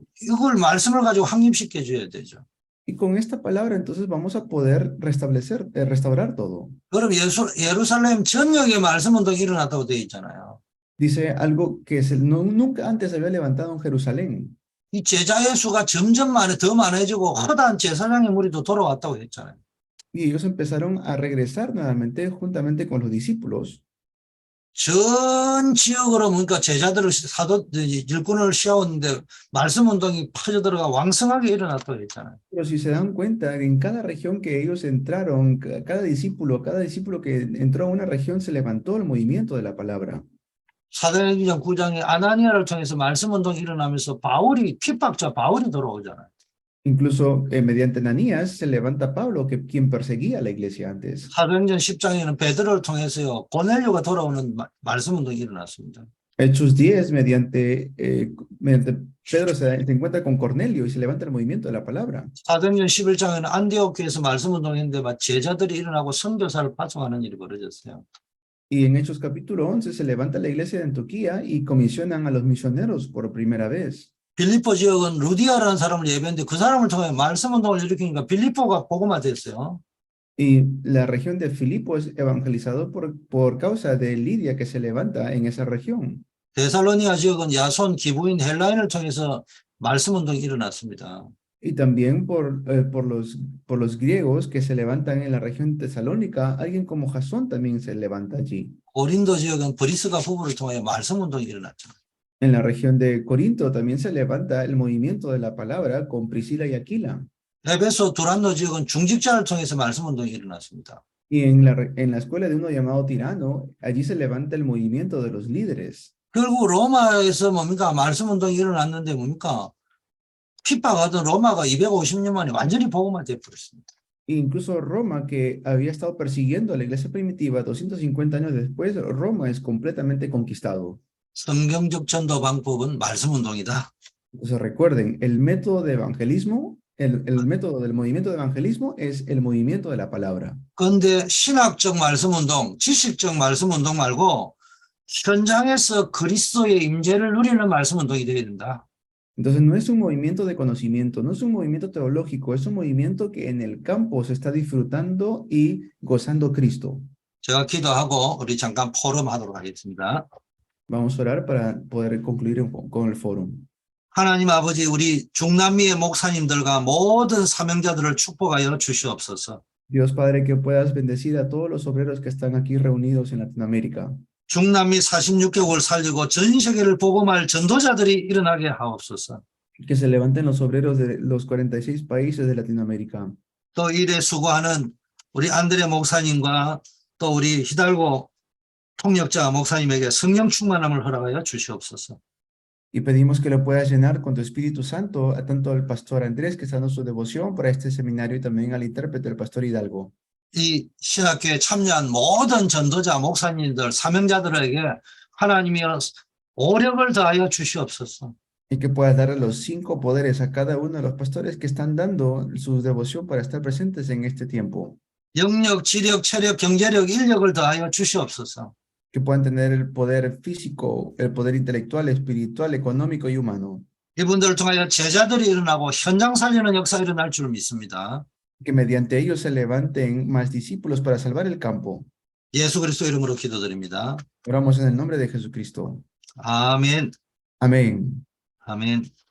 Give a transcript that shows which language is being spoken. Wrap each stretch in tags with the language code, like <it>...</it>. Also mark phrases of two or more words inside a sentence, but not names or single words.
<ko>이걸 말씀을 가지고 확립시켜 줘야 되죠.</ko> <es>Y con esta palabra entonces vamos a poder restaurar todo.</es> <ko>그럼 예루살렘 전역에 말씀 운동이 일어났다고 되어 있잖아요.</ko> <es>Dice algo que nunca antes había levantado en Jerusalén.</es> <ko>이 제자의 수가 점점 더 많아지고 허다한 제사장의 무리도 돌아왔다고 했잖아요.</ko> <es>Y ellos empezaron a regresar nuevamente juntamente con los discípulos.</es> <ko>전 지역으로 그러니까 제자들을 일꾼을 씌웠는데 말씀 운동이 퍼져들어가 왕성하게 일어났다고 했잖아요.</ko> <es>Pero si se dan cuenta, en cada región que ellos entraron, cada discípulo que entró a una región se levantó el movimiento de la palabra.</es> <ko>사도행전 9장에 아나니아를 통해서 말씀 운동이 일어나면서 핍박자 바울이 돌아오잖아요.</ko> <es>Incluso mediante Ananías se levanta Pablo, quien perseguía a la iglesia antes.</es> <ko>사도행전 10장에는 베드로를 통해서요 고넬료가 돌아오는 말씀 운동이 일어났습니다.</ko> <es>Hechos 10, mediante Pedro se encuentra con Cornelio y se levanta el movimiento de la palabra.</es> <ko>사도행전 11장에는 안디옥교에서 말씀 운동했는데 제자들이 일어나고 선교사를 파송하는 일이 벌어졌어요.</ko> <es>Y en Hechos capítulo 11 se levanta la iglesia de Antioquía y comisionan a los misioneros por primera vez.</es> <ko>빌립보 지역은 루디아라는 사람을 예배했는데 그 사람을 통해 말씀 운동을 일으키니까 빌립보가 복음화 됐어요.</ko> <es>Y la región de Filipo es evangelizado por causa de Lidia que se levanta en esa región.</es> <ko>데살로니가 지역은 야손, 기부인, 헬라인을 통해서 말씀 운동이 일어났습니다.</ko> <es>Y también por los griegos que se levantan en la región tesalónica, alguien como Jasón también se levanta allí.</es> <ko>고린도 지역은 브리스가 부부를 통해 말씀 운동이 일어났죠.</ko> <es>En la región de Corinto también se levanta el movimiento de la palabra con Priscila y Aquila.</es> <ko>에베소 두란노 지역은 중직자를 통해서 말씀 운동이 일어났습니다.</ko> <es>Y en la escuela de uno llamado Tirano, allí se levanta el movimiento de los líderes.</es> <ko>결국 로마에서 뭡니까? 말씀 운동이 일어났는데 뭡니까? 핍박하던 로마가 250년 만에 완전히 복음화 되어버렸습니다.</ko> <es>E incluso Roma, que había estado persiguiendo a la iglesia primitiva 250 años después, Roma es completamente conquistado.</es> <ko>성경적 전도 방법은 말씀 운동이다.</ko> <es>Entonces recuerden, el método de evangelismo, el método del movimiento de evangelismo es el movimiento de la palabra.</es> <ko>그런데 신학적 말씀 운동, 지식적 말씀 운동 말고 현장에서 그리스도의 임재를 누리는 말씀 운동이 되어야 된다.</ko> <es>Entonces no es un movimiento de conocimiento, no es un movimiento teológico, es un movimiento que en el campo se está disfrutando y gozando Cristo.</es> <ko>제가 기도하고 우리 잠깐 포럼하도록 하겠습니다.</ko> <es>Vamos a orar para poder concluir con el foro.</es> <ko>하나님 아버지, 우리 중남미의 목사님들과 모든 사명자들을 축복하여 주시옵소서.</ko> <es>Dios Padre, que puedas bendecir a todos los obreros que están aquí reunidos en Latinoamérica.</es> <ko>중남미 46개국을 살리고 전 세계를 복음할 전도자들이 일어나게 하옵소서.</ko> <es>Que se levanten los obreros de los 46 países de Latinoamérica.</es> <ko>또 일에 수고하는 우리 안드레 목사님과 또 우리 히달고 통역자 목사님에게 성령 충만함을 허락하여 주시옵소서.</ko> <es>Y pedimos que lo puedas llenar con tu Espíritu Santo, a tanto al pastor Andrés, que está dando su devoción para este seminario, y también al intérprete, el pastor Hidalgo.</es> <ko>이 신학교에 참여한 모든 전도자, 목사님들, 사명자들에게 하나님이 오력을 더하여 주시옵소서.</ko> <es>Y que puedas dar los 5 poderes a cada uno de los pastores que están dando su devoción para estar presentes en este tiempo.</es> <ko>영력, 지력, 체력, 경제력, 인력을 더하여 주시옵소서.</ko> <es>Que puedan tener el poder físico, el poder intelectual, espiritual, económico y humano.</es> <ko>이분들을 통하여 제자들이 일어나고 현장 살리는 역사가 일어날 줄 믿습니다.</ko> <es>Que mediante ellos se levanten más discípulos para salvar el campo.</es> <ko>예수 그리스도 이름으로 기도드립니다.</ko> <es>Oramos en el nombre de Jesucristo.</es> <ko>아멘.</ko> <es>Amén.</es> <ko>아멘.</ko>